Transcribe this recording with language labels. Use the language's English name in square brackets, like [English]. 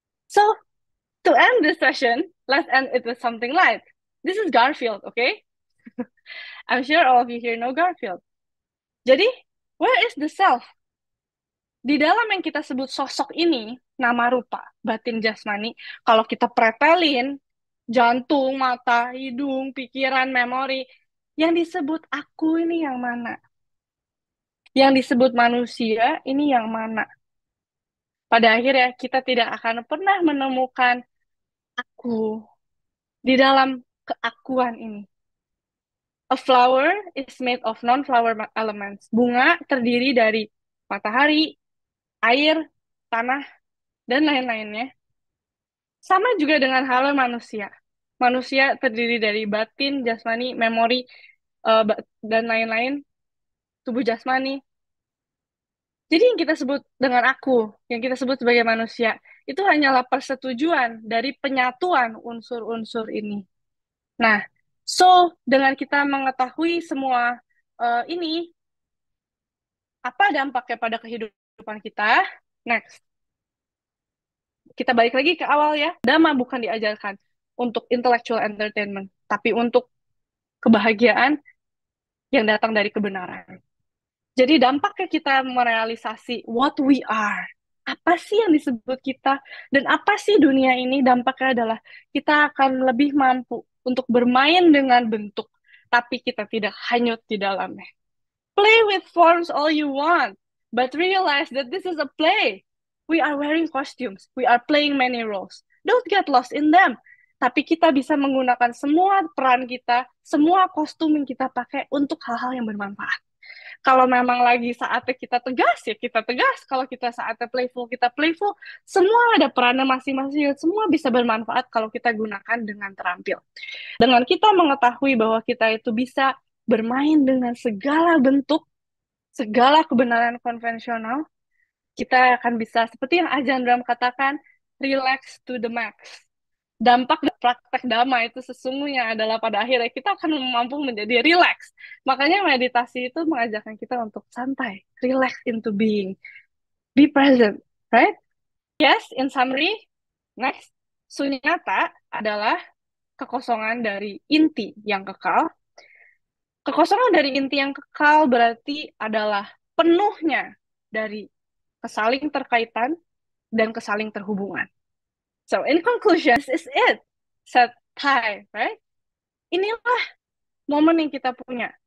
[English] So, to end this session, let's end it with something light. This is Garfield, okay? I'm sure all of you here know Garfield. [Indonesian] Jadi, [English] where is the self? [Indonesian] Di dalam yang kita sebut sosok ini, nama rupa, batin jasmani, kalau kita pretelin, jantung, mata, hidung, pikiran, memori, yang disebut aku ini yang mana? Yang disebut manusia ini yang mana? Pada akhirnya kita tidak akan pernah menemukan aku di dalam keakuan ini. [English] A flower is made of non-flower elements. [Indonesian] Bunga terdiri dari matahari, air, tanah, dan lain-lainnya. Sama juga dengan halnya manusia. Manusia terdiri dari batin, jasmani, memori, dan lain-lain, tubuh jasmani. Jadi yang kita sebut dengan aku, yang kita sebut sebagai manusia, itu hanyalah persetujuan dari penyatuan unsur-unsur ini. Nah, so dengan kita mengetahui semua ini, apa dampaknya pada kehidupan kita? Next, kita balik lagi ke awal ya. Dhamma bukan diajarkan untuk [English] intellectual entertainment, [Indonesian] tapi untuk kebahagiaan yang datang dari kebenaran. Jadi dampaknya kita merealisasi [English] what we are. [Indonesian] Apa sih yang disebut kita? Dan apa sih dunia ini? Dampaknya adalah kita akan lebih mampu untuk bermain dengan bentuk, tapi kita tidak hanyut di dalamnya. [English] Play with forms all you want, but realize that this is a play. We are wearing costumes. We are playing many roles. Don't get lost in them. [Indonesian] Tapi kita bisa menggunakan semua peran kita, semua kostum yang kita pakai untuk hal-hal yang bermanfaat. Kalau memang lagi saatnya kita tegas, ya kita tegas. Kalau kita saatnya playful, kita playful. Semua ada perannya masing-masing. Semua bisa bermanfaat kalau kita gunakan dengan terampil. Dengan kita mengetahui bahwa kita itu bisa bermain dengan segala bentuk, segala kebenaran konvensional, kita akan bisa, seperti yang Ajahn Brahm katakan, [English] relax to the max. [Indonesian] Dampak praktek dhamma itu sesungguhnya adalah pada akhirnya kita akan mampu menjadi relax. Makanya meditasi itu mengajarkan kita untuk santai, [English] relax into being, be present, right? Yes, in summary, next, [Indonesian] sunyata adalah kekosongan dari inti yang kekal. Kekosongan dari inti yang kekal berarti adalah penuhnya dari kesaling terkaitan dan kesaling terhubungan. [English] So, in conclusion, this is it. Said Thai, right? [Indonesian] Inilah momen yang kita punya.